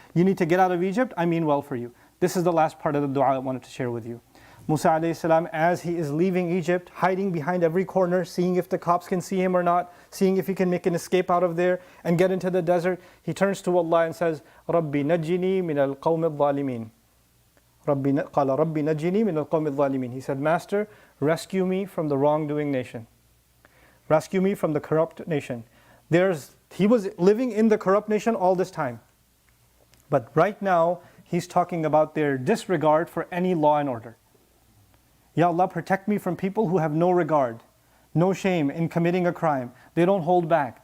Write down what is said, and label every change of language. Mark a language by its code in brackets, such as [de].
[en] You need to get out of Egypt, I mean well for you. This is the last part of the dua I wanted to share with you. Musa alayhi salam, as he is leaving Egypt, hiding behind every corner, seeing if the cops can see him or not, seeing if he can make an escape out of there and get into the desert, he turns to Allah and says, [ar] رَبِّ نَجِّنِي مِنَ الْقَوْمِ الظَّالِمِينَ. قال ربي نجني من القوم الظالمين. [en] He said, Master, rescue me from the wrongdoing nation. Rescue me from the corrupt nation. He was living in the corrupt nation all this time. But right now, he's talking about their disregard for any law and order. Ya Allah, protect me from people who have no regard, no shame in committing a crime. They don't hold back.